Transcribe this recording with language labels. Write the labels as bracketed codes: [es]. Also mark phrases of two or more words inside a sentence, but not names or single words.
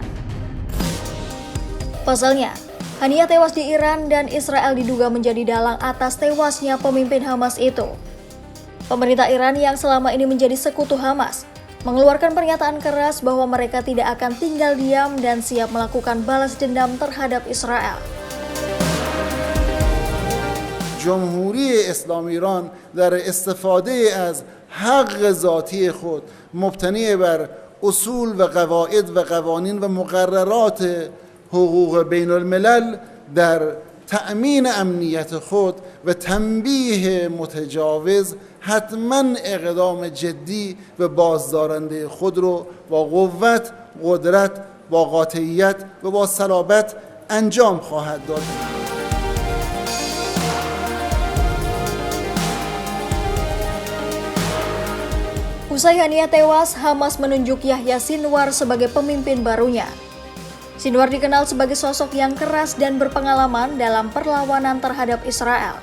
[id] Pasalnya, Haniyeh tewas di Iran dan Israel diduga menjadi dalang atas tewasnya pemimpin Hamas itu. Pemerintah Iran yang selama ini menjadi sekutu Hamas mengeluarkan pernyataan keras bahwa mereka tidak akan tinggal diam dan siap melakukan balas dendam terhadap Israel. [fa] جمهوری اسلامی ایران در استفاده از حق ذاتی خود مبتنی بر اصول و قواعد و قوانین و مقررات حقوق بین الملل در تأمین امنیت خود و تنبیه متجاوز حتما اقدام جدی و بازدارنده خود رو با قوت، قدرت، با قاطعیت و با صلابت انجام خواهد داد. [id] Usai Haniyeh tewas, Hamas menunjuk Yahya Sinwar sebagai pemimpin barunya. Sinwar dikenal sebagai sosok yang keras dan berpengalaman dalam perlawanan terhadap Israel.